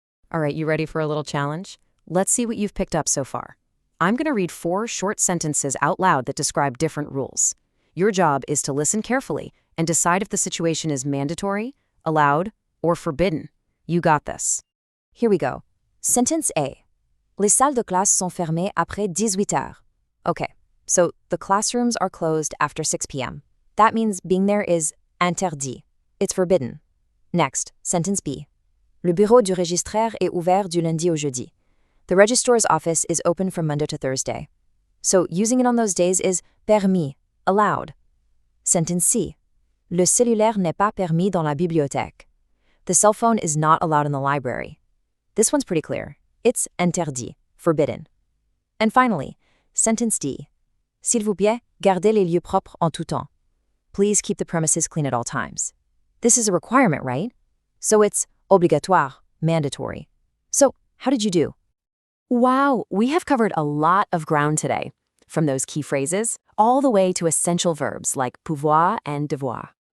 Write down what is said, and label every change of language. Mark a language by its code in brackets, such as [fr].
[en] All right, you ready for a little challenge? Let's see what you've picked up so far. I'm going to read 4 short sentences out loud that describe different rules. Your job is to listen carefully and decide if the situation is mandatory, allowed, or forbidden. You got this. Here we go. Sentence A. [fr] Les salles de classe sont fermées après 18 heures. [en] Okay, so the classrooms are closed after 6 p.m. That means being there is interdit. It's forbidden. Next, sentence B. [fr] Le bureau du registraire est ouvert du lundi au jeudi. [en] The registrar's office is open from Monday to Thursday. So using it on those days is permis, allowed. Sentence C. [fr] Le cellulaire n'est pas permis dans la bibliothèque. [en] The cell phone is not allowed in the library. This one's pretty clear. It's interdit, forbidden. And finally, sentence D. [fr] S'il vous plaît, gardez les lieux propres en tout temps. [en] Please keep the premises clean at all times. This is a requirement, right? So it's obligatoire, mandatory. So, how did you do? Wow, we have covered a lot of ground today, from those key phrases all the way to essential verbs like pouvoir and devoir.